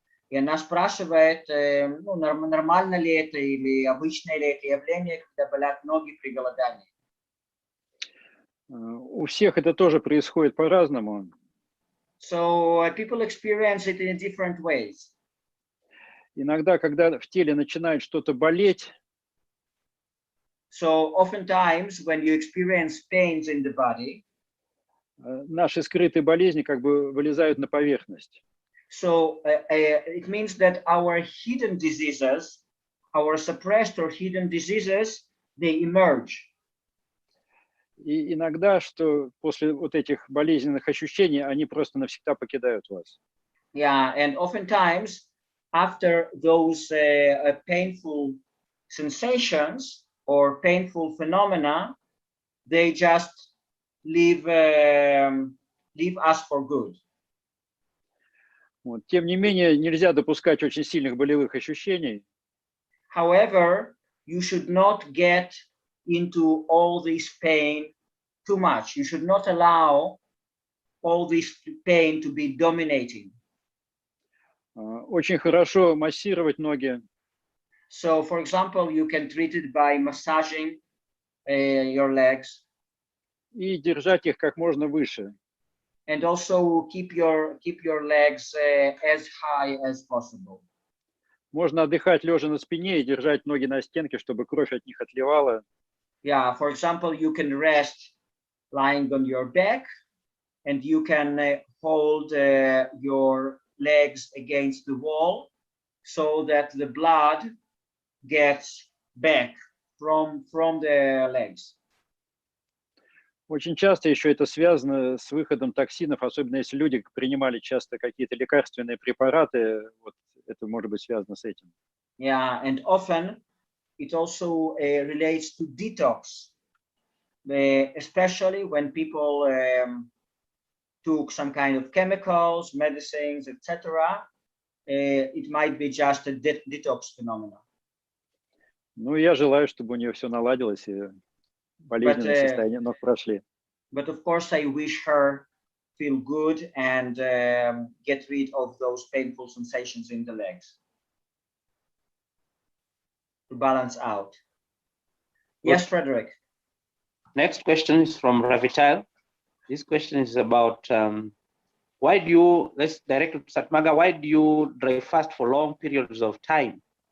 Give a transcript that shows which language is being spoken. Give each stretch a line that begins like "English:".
Russian: И она спрашивает, ну, нормально ли это или обычное ли это явление, когда болят ноги при голодании. У всех это тоже происходит по-разному.
English: So people experience it in different ways.
Russian: Иногда, когда в теле начинает что-то болеть,
English: So oftentimes when you experience pains in the body,
Russian: наши скрытые болезни как бы вылезают на поверхность.
English: So it means that our hidden diseases, our suppressed or hidden diseases, they emerge.
Russian: И иногда, что после вот этих болезненных ощущений, они просто навсегда покидают вас.
English: Yeah, and oftentimes after those painful sensations or painful phenomena, they just leave us for good. Вот.
Russian: Тем не менее, нельзя допускать очень сильных болевых ощущений.
English: However, you should not get into all this pain too much. You should not allow all this pain to be dominating.
Russian: Очень хорошо массировать ноги.
English: So, for example, you can treat it by massaging your legs.
Russian: И держать их как можно выше.
English: And also keep your legs as high as possible.
Russian: Можно отдыхать лежа на спине и держать ноги на стенке, чтобы кровь от них отливала.
English: Yeah, for example, you can rest lying on your back, and you can hold your legs against the wall, so that the blood gets back from the legs.
Russian: Очень часто еще это связано с выходом токсинов, особенно если люди принимали часто какие-то лекарственные препараты, вот это может быть связано с этим.
English: Yeah, and often it also relates to detox. especially when people took some kind of chemicals, medicines, etc. It might be just a detox phenomenon.
Russian: Ну, я желаю, чтобы у нее все наладилось и болезненные состояния ног прошли.
English: But of course, I wish her feel good and get rid of those painful sensations in the legs to balance out. Yes, Frederick. Next question is from Ravital. This question is about why do you, let's direct it to Sat Marga, why do you dry fast for long periods of time?